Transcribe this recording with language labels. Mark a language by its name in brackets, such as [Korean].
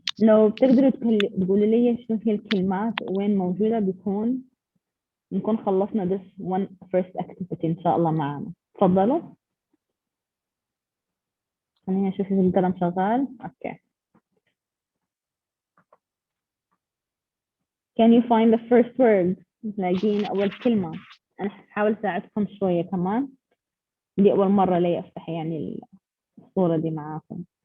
[Arabic] لو بتقدروا تقولوا لي شنو هي الكلمات وين موجودة، نكون خلصنا [English] this one first activity [Arabic] إن شاء الله معانا. تفضلوا. خليني أشوف إذا القلم شغال. أوكي. [English] Can you find the first word؟ [Arabic] لاقين أول كلمة. أنا هحاول أساعدكم شوية كمان. دي أول مرة لي أفتح يعني الصورة دي معاكم.